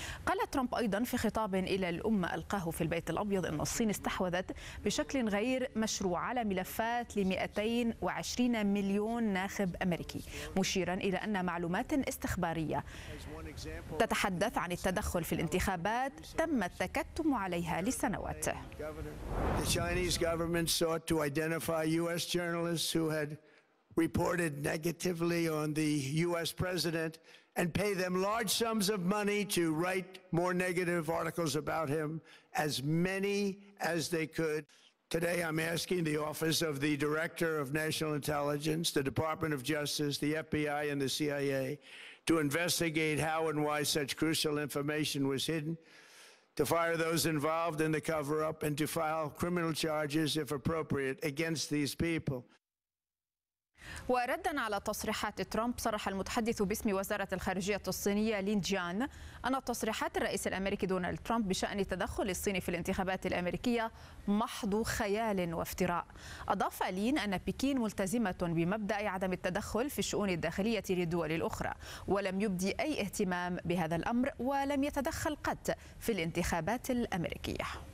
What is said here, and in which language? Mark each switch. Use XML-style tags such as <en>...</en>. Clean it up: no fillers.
<ar>قال ترامب أيضا في خطاب إلى الأمة ألقاه في البيت الأبيض أن الصين استحوذت بشكل غير مشروع على ملفات ل 220 مليون ناخب أمريكي، مشيرا إلى أن معلومات استخبارية تتحدث عن التدخل في الانتخابات تم التكتم عليها لسنوات.</ar> <en>The Chinese government sought to identify U.S. journalists who had reported negatively on the U.S. president and pay them large sums of money to write more negative articles about him, as many as they could. Today, I'm asking the Office of the Director of National Intelligence, the Department of Justice, the FBI, and the CIA to investigate how and why such crucial information was hidden, to fire those involved in the cover-up, and to file criminal charges, if appropriate, against these people.</en> <ar>وردا على تصريحات ترامب، صرح المتحدث باسم وزارة الخارجية الصينية لين جيان أن تصريحات الرئيس الأمريكي دونالد ترامب بشأن تدخل الصين في الانتخابات الأمريكية محض خيال وافتراء. أضاف لين أن بكين ملتزمة بمبدأ عدم التدخل في الشؤون الداخلية للدول الأخرى، ولم يبدي أي اهتمام بهذا الأمر، ولم يتدخل قط في الانتخابات الأمريكية.</ar>